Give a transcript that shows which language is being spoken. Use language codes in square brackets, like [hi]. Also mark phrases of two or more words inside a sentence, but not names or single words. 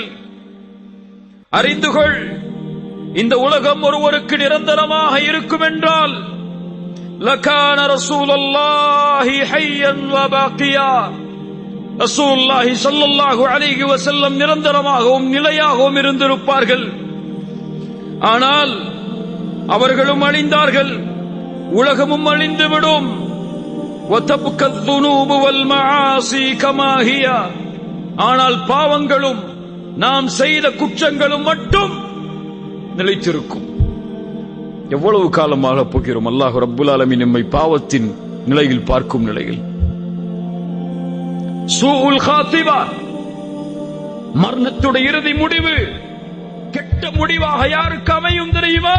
[ta] அறிந்து கொள், இந்த உலகம் ஒருவருக்கு நிரந்தரமாக இருக்கும் என்றால் [ar] لكان رسول الله حيا وباقيا, رسول الله صلى الله عليه وسلم [ta] நிரந்தரமாகவும் நிலையாகவும் இருந்திருப்பார்கள். ஆனால் அவர்களும் அழிந்தார்கள், உலகமும் அழிந்துவிடும். [ar] وَتَبْقَى الذُّنُوبُ وَالْمَعَاصِي كَمَا هِيَ, [ta] ஆனால் பாவங்களும் நாம் செய்த குற்றங்களும் மட்டும் நிலைத்திருக்கும். எவ்வளவு காலமாக போகிறோம் [ar] الله رب العالمين [ta] நம்மை பாவத்தின் நிலையில் பார்க்கும் நிலையில். [ar] سوء الخاتمة, [ta] மரணத்துடைய இறுதி முடிவு கெட்ட முடிவாக யாருக்கு அமையும் தெரியுமா?